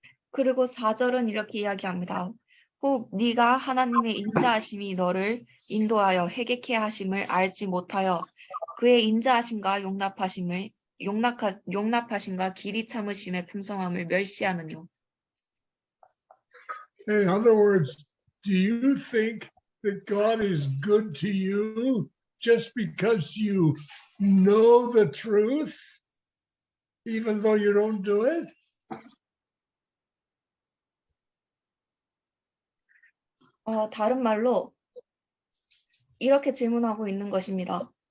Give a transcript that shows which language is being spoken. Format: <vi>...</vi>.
<ko>그리고 4절은 이렇게 이야기합니다. 혹 네가 하나님의 인자하심이 너를 인도하여 회개케 하심을 알지 못하여 그의 인자하심과 용납하심과 길이 참으심의 풍성함을 멸시하느뇨.</ko> <en>In other words, do you think that God is good to you just because you know the truth, even though you don't do it?</en> <ko>다른 말로 이렇게 질문하고 있는 것입니다.</ko>